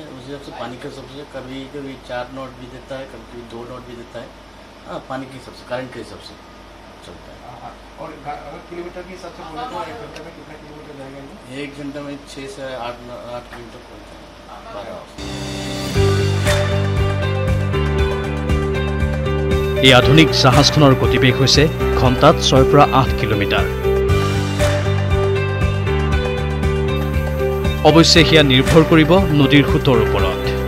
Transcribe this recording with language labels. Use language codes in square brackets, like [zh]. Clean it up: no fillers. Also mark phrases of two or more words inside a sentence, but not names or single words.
[hi] उस हिसाब से पानी के सबसे कभी कभी 4 नॉट भी देता है, कभी 2 नॉट भी देता है। हाँ, पानी के हिसाब से, करंट के हिसाब से चलता है। और अगर किलोमीटर के हिसाब से बोले तो 1 घंटे में कितना किलोमीटर जाएगा? 1 घंटे में 6 से 8 किलोमीटर पहुँचता है। [en] 12 hours. [as] এই আধুনিক জাহাজখনৰ গতিবেগ হৈছে ঘণ্টাত 6 পৰা 8 কিলোমিটাৰ। অৱশ্যে সেয়া নিৰ্ভৰ কৰিব নদীৰ সোঁতৰ ওপৰত।